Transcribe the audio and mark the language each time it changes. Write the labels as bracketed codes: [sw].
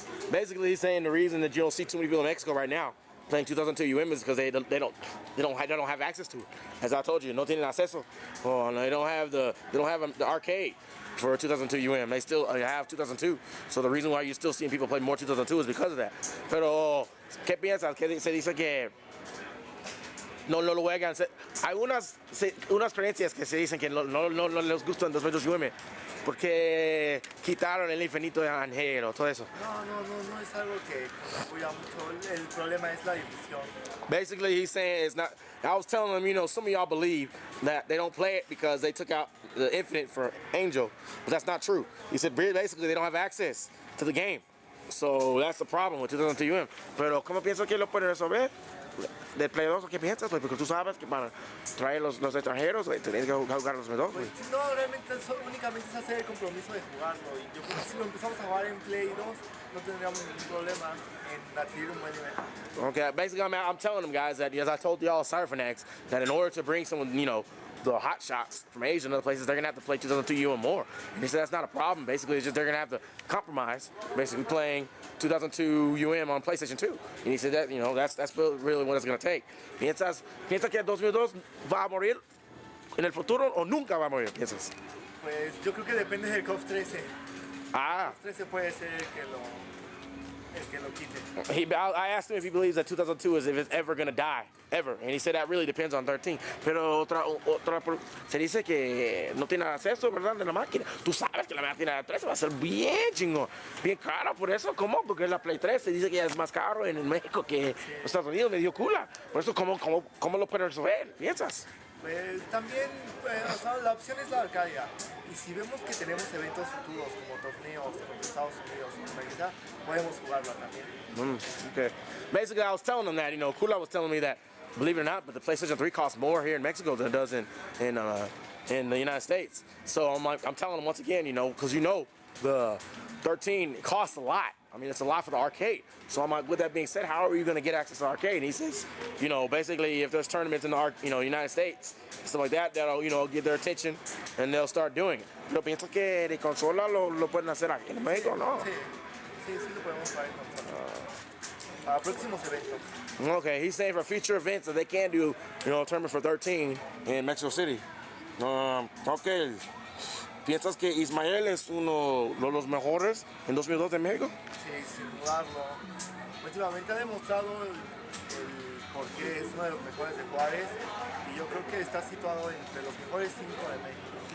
[en] Basically, he's saying the reason that you don't see too many people in Mexico right now playing 2002 UM is because they don't have access to it. As I told you, [es] no tienen acceso. [en] They don't have the arcade for 2002 UM. They still have 2002. So the reason why you're still seeing people play more 2002 is because of that. [es] Pero ¿qué piensas? ¿Qué se dice que no lo juegan? Hay unas creencias que se dicen que no les gustan 2002 UM. Porque quitaron el infinito de Angelo, todo eso. No es algo que apoya mucho. El problema es la difusión. [en] Basically, he's saying it's not. I was telling him, you know, some of y'all believe that they don't play it because they took out the infinite for Angel, but that's not true. He said basically they don't have access to the game, so that's the problem with 2002 UM. [es] Pero ¿cómo pienso que lo pueden resolver? Del Play 2, ¿qué piensas? Pues porque tú sabes que para traer los extranjeros tienes que jugar los Play 2. Pues no, realmente únicamente es hacer el compromiso de jugarlo. Y yo creo que si lo empezamos a jugar en Play 2, no tendríamos ningún problema en adquirir un buen nivel. [en] Okay, basically I'm telling them guys that, as I told y'all, Cyberfanax, that in order to bring someone, you know, the hot shots from Asia and other places, they're gonna have to play 2002 UM more. And he said that's not a problem. Basically, it's just they're gonna have to compromise, basically playing 2002 UM on PlayStation 2. And he said that, you know, that's really what it's gonna take. [es] ¿Piensas que 2002 va a morir en el futuro o nunca va a morir? ¿Piensas? Pues yo creo que depende del KOF 13. Ah. KOF 13 puede ser el que lo quite. [en] I asked him if he believes that 2002 is if it's ever gonna die, ever, and he said that really depends on 13. [es] Pero se dice que no tiene acceso, ¿verdad? De la máquina. Tú sabes que la máquina de 13 va a ser bien chingón, bien cara, por eso, ¿cómo? Porque la Play 3 se dice que es más caro en México que en Estados Unidos, medio cula. Por eso, ¿cómo lo pueden resolver? ¿Piensas? Pues también, la opción es la Arcadia. Y si vemos que tenemos eventos futuros como torneos contra Estados Unidos o América, podemos jugarlo también. [en] Okay. Basically, I was telling them that, you know, Kula was telling me that, believe it or not, but the PlayStation 3 costs more here in Mexico than it does in the United States. So I'm telling them once again, you know, because you know the 13 costs a lot. I mean, it's a lot for the arcade. So I'm like, with that being said, how are you going to get access to the arcade? And he says, you know, basically, if there's tournaments in the United States, stuff like that, that'll, you know, get their attention and they'll start doing it. [es] Pero pienso que de consola lo pueden hacer aquí en México, ¿no? Sí, lo podemos jugar en consola. Para próximos eventos. [en] Okay, he's saying for future events that they can do, you know, a tournament for 13 in Mexico City. Okay. [es] ¿Piensas que Ismael es uno de los mejores en 2002 de México? Sí, sin dudarlo. Últimamente ha demostrado el por qué es uno de los mejores de Juárez y yo creo que está situado entre los mejores 5 de México.